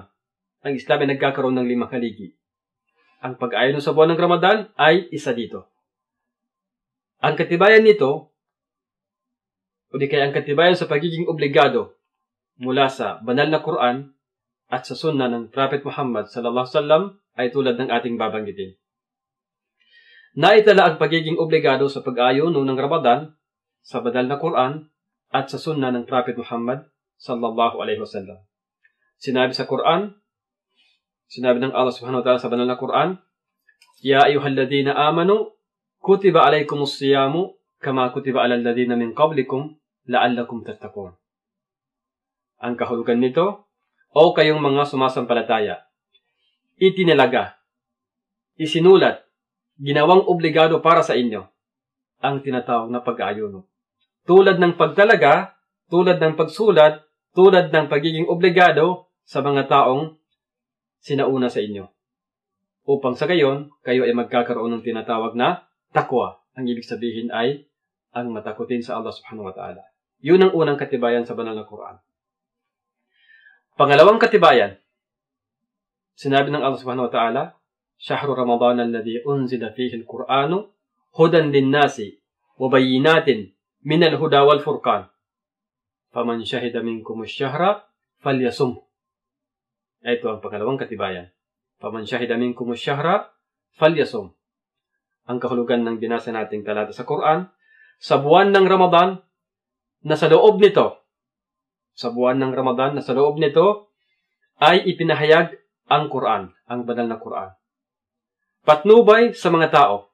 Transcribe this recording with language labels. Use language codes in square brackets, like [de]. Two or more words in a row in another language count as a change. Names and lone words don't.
[tl] Ang Islam ay nagkakaroon ng 5 haligi. Ang pag-ayuno sa buwan ng Ramadan ay isa dito. Ang katibayan nito o di kaya ang katibayan sa pagiging obligado mula sa banal na Quran at sa sunnah ng Prophet Muhammad [ar] صلى الله عليه وسلم [tl] ay tulad ng ating babanggitin. Naitala ang pagiging obligado sa pag-ayuno ng Ramadan sa banal na Quran at sa sunnah ng Prophet Muhammad [ar] صلى الله عليه وسلم. [tl] Sinabi sa Quran, sinabi ng Allah [ar] سبحانه وتعالى [tl] sa banal na Quran, [ar] "يا أيها الذين آمنوا كتب عليكم الصيام كما كتب على الذين من قبلكم لعلكم تتقون." [tl] Ang kahulugan nito, o kayong mga sumasampalataya, itinalaga, isinulat, ginawang obligado para sa inyo ang tinatawag na pag-aayuno. Tulad ng pagtalaga, tulad ng pagsulat, tulad ng pagiging obligado sa mga taong sinauna sa inyo. Upang sa gayon, kayo ay magkakaroon ng tinatawag na takwa. Ang ibig sabihin ay ang matakutin sa Allah [ar] سبحانه وتعالى. [tl] Yun ang unang katibayan sa banal na Quran. Pangalawang katibayan, sinabi ng Allah [ar] سبحانه وتعالى شهر رمضان الذي أنزل فيه القرآن هدى للناس وبينات من الهدى والفرقان. فمن شهد منكم الشهر فليصمه. [tl] Ito ang pangalawang katibayan. [ar] فمن شهد منكم الشهر فليصمه. [tl] Ang kahulugan ng binasa nating talata sa Quran, sa buwan ng Ramadan na sa loob nito, ay ipinahayag ang Quran, ang banal na Quran. Patnubay sa mga tao.